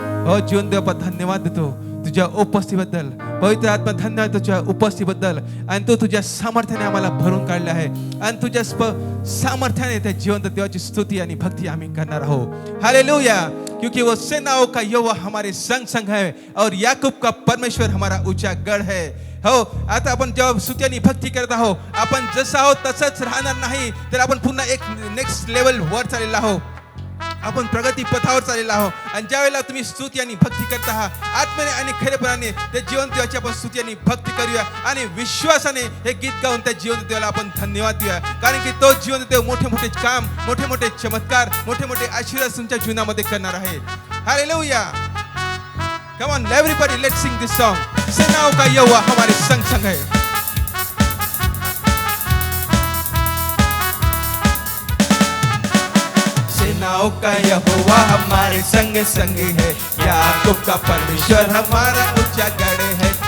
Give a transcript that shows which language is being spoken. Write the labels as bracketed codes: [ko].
[mr] Oh, जीवन देवा धन्यवाद देतो तुझ्या उपस्थितीबद्दल. पवित्र आत्मा धन्यवाद तुझ्या उपस्थितीबद्दल. आणि तू तुझ्या सामर्थ्याने आम्हाला भरून काढले आहे. आणि तुझ्या सामर्थ्याने त्या जिवंत देवाची स्तुती आणि भक्ती आम्ही करणार आहोत. हालेलुया. [hi] क्योंकि वो सेनाओं का यहोवा हमारे संग संग है और याकूब का परमेश्वर हमारा ऊंचा गढ़ है. [mr] हो, आता आपण जेव्हा स्तुती आणि भक्ती करत आहोत, आपण जसं आहोत तसंच राहणार नाही, तर आपण पुन्हा एक नेक्स्ट लेवल वर चाललेलो आहोत. आपण प्रगती पथावर चाललेलो आहोत. आणि ज्यावेळेला तुम्ही स्तुती आणि भक्ती करता आहात, आत्म्याने आणि खरेपणाने त्या जिवंत देवाची आपण स्तुती आणि भक्ती करूया आणि विश्वासाने हे गीत गाऊन त्या जिवंत देवाला आपण धन्यवाद देऊया. कारण की तो जिवंत देव मोठे मोठे काम, मोठे मोठे चमत्कार, मोठे मोठे आशीर्वाद तुमच्या जीवनामध्ये करणार आहे. Hallelujah. [en] Come on, everybody, let's sing this song. [hi] सेनाओं का यहोवा हमारे संग संग है. सेनाओं का यहोवा हमारे संग संग है. याकूब का परमेश्वर हमारा ऊंचा गढ़ है.